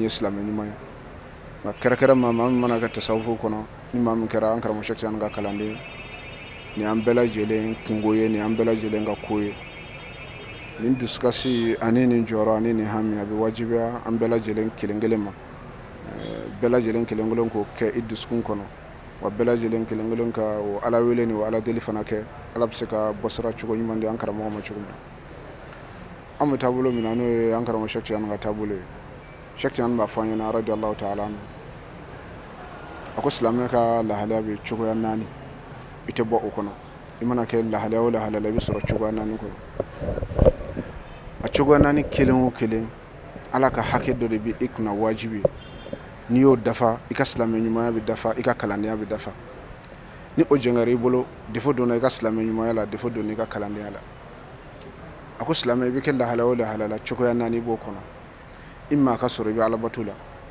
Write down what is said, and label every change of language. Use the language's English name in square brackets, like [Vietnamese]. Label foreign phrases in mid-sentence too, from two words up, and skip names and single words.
[Bambara] ye silamɛ ɲuman ye nka kɛrɛkɛrɛma maa min mana kɛ tasawufu kɔnɔ ni maa min kɛra an karamɔgɔ Sheikh Tidiane ka kalanden ni an bɛɛ lajɛlen kungo ye ni an bɛɛ lajɛlen ka ko ye nin dusukasi ani nin jɔyɔrɔ ani nin hami a bɛ wajibiya an bɛɛ lajɛlen kelen kelen ma bɛɛ lajɛlen kelen kelen k'o kɛ i dusukun kɔnɔ wa bɛɛ lajɛlen kelen kelen ka o Ala wele ni o Ala deli fana kɛ Ala bɛ se ka bɔsira cogo ɲuman di an karamɔgɔ ma cogo min na an bɛ taabolo min na n'o ye an karamɔgɔ Sheikh Tidiane ka taabolo ye Sheikh Tidiane b'a fɔ an ɲɛna [Arabic] رضي الله تعالى عنه [Bambara] a ko silamɛ ka lahalaya bɛ cogoya 4 i tɛ bɔ o kɔnɔ i mana kɛ lahalaya o lahalaya la i bɛ sɔrɔ cogoya 4 kɔnɔ a cogoya 4 kelen o kelen Ala ka hakɛ dɔ de bɛ i kunna wajibi n'i y'o dafa i ka silamɛ ɲumanya bɛ dafa i ka kalandenya bɛ dafa ni o jɛngɛra i bolo défaut donna i ka silamɛ ɲumanya la défaut donna i ka kalandenya la a ko silamɛ i bɛ kɛ lahalaya o lahalaya la cogoya 4 i b'o kɔnɔ imma a ka sɔrɔ i bɛ Alabato la